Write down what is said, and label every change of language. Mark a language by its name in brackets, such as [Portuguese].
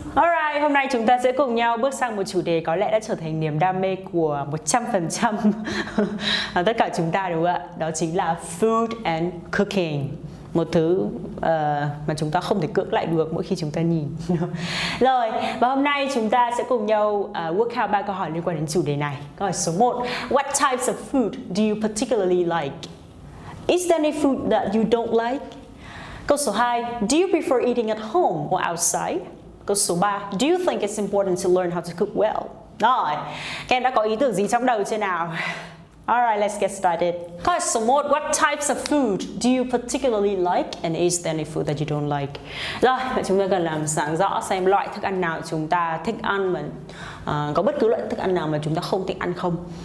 [Vietnamese] Alright, hôm nay chúng ta sẽ cùng nhau bước sang một chủ đề có lẽ đã trở thành niềm đam mê của 100% tất cả chúng ta, đúng không ạ? Đó chính là [English] food and cooking. [Vietnamese] Một thứ mà chúng ta không thể cưỡng lại được mỗi khi chúng ta nhìn. Rồi, và hôm nay chúng ta sẽ cùng nhau work out 3 câu hỏi liên quan đến chủ đề này. Câu hỏi số 1. [English] What types of food do you particularly like? Is there any food that you don't like? [Vietnamese] Câu số 2. [English] Do you prefer eating at home or outside? [Vietnamese] Câu số 3. [English] Do you think it's important to learn how to cook well? [Vietnamese] Rồi, các em đã có ý tưởng gì trong đầu chưa nào? [English] Alright, let's get started. [Vietnamese] Câu hỏi số 1. [English] What types of food do you particularly like? And is there any food that you don't like? [Vietnamese] Rồi, vậy chúng ta cần làm sáng rõ xem loại thức ăn nào chúng ta thích ăn và có bất cứ loại thức ăn nào mà chúng ta không thích ăn không.